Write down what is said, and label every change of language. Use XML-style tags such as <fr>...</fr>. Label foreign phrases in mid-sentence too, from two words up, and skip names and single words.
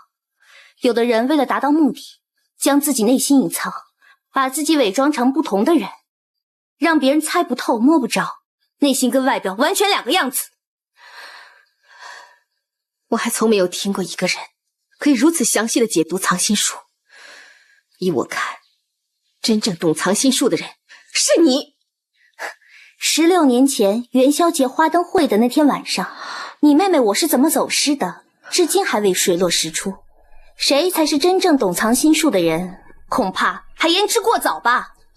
<zh>有的人為了達到目的，將自己內心隱藏，把自己偽裝成不同的人，讓別人猜不透摸不着，內心跟外表完全兩個樣子。我還從沒有聽過一個人可以如此詳細的解讀藏心術。依我看，真正懂藏心術的人是你。 16年前元宵節花燈會的那天晚上，你妹妹我是怎麼走失的，至今還未水落石出。誰才是真正懂藏心術的人，恐怕還言之過早吧。</zh>